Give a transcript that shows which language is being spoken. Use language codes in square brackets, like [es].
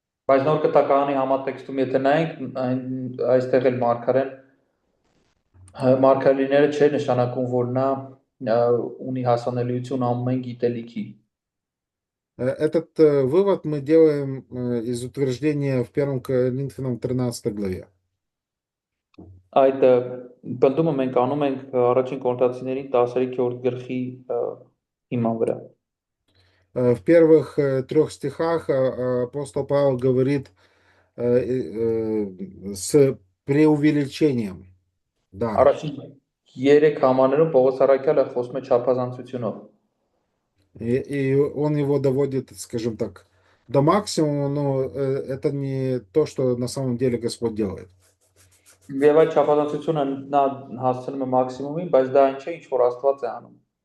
[hy] Բայց նոր կտակարանի համատեքստում եթե նայենք, այստեղ էլ մարգարեները չէ նշանակում, որ նա ունի հասանելիություն ամեն գիտելիքի։ [ru] Этот вывод мы делаем из утверждения в 1 Коринфянам 13 главе. [hy] Այդ բնդումը մենք անում ենք առաջին Կորինթացիներին 13-րդ գլխի հիման вրա։ [ru] В первых 3 стихах апостол Павел говорит с преувеличением дара. [hy] Առաջին 3 համարներում Պողոս առաքյալը խոսում է չափազանցությունով։ [ru] И он его доводит, скажем так, до максимума, но это не то, что на самом деле Господь делает. [hy] Եվ այդ չափազանցությունը նա հասցնում է մաքսիմումին, բայց դա ինչ է, ինչ որ Աստված է անում։